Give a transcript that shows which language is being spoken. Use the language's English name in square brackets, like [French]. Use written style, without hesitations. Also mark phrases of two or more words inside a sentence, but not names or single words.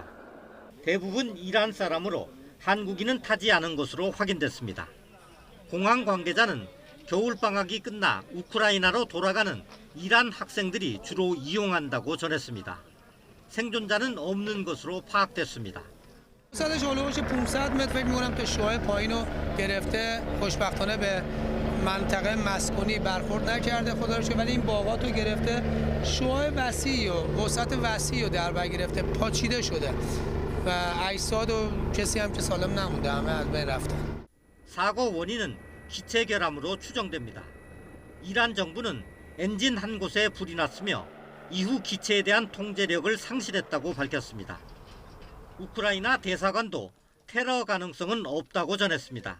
[Korean] 대부분 이란 사람으로 한국인은 타지 않은 것으로 확인됐습니다. 공항 관계자는 겨울방학이 끝나 우크라이나로 돌아가는 이란 학생들이 주로 이용한다고 전했습니다. 생존자는 없는 것으로 파악됐습니다. [Persian] صدش هولوش 500 متر فکر می‌کنم که شعاع پایینو گرفته خوشبختانه به منطقه مسکونی برخورد نکرده خدا رو شکر ولی این باغاتو گرفته شعاع وسیعی و وسعت وسیعی رو در بر گرفته پاچیده شده و اجساد و کسی هم که سالم نمونده همه از بین رفتن. [Korean] 사고 원인은 기체 결함으로 추정됩니다. 이란 정부는 엔진 한 곳에 불이 났으며 이후 기체에 대한 통제력을 상실했다고 밝혔습니다. 우크라이나 대사관도 테러 가능성은 없다고 전했습니다.